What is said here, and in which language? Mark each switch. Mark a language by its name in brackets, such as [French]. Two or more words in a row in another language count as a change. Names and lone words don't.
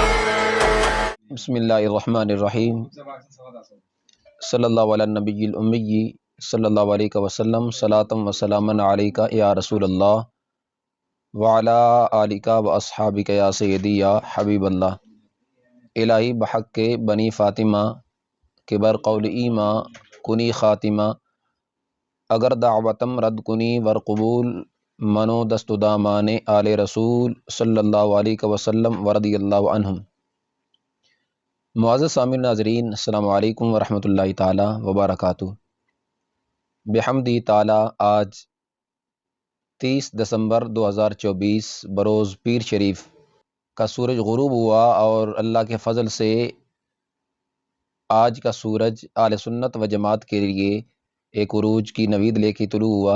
[Arabic] بسم اللہ الرحمن الرحیم، صلی اللہ علی النبی الامی صلی اللہ علیہ وسلم، صلاۃ و سلام علیکہ یا رسول اللہ وعلی آلکہ و اصحابکہ یا سیدی یا حبیب اللہ۔ [Persian] الہی بحق کے بنی فاطمہ کے بر قول ایماں کنی خاتمہ، اگر دعوتم رد کنی ور قبول منو دست دامان آل رسول [Arabic] صلی اللہ علیہ وسلم ورضی اللہ عنہم۔ [Urdu] معزز سامعین ناظرین، [Arabic] السلام علیکم ورحمۃ اللہ تعالی وبرکاتہ۔ بحمدی تعالی [Urdu] آج 30 دسمبر 2024 بروز پیر شریف کا سورج غروب ہوا اور اللہ کے فضل سے آج کا سورج اہل سنت و جماعت کے لیے ایک عروج کی نوید لے کے طلوع ہوا۔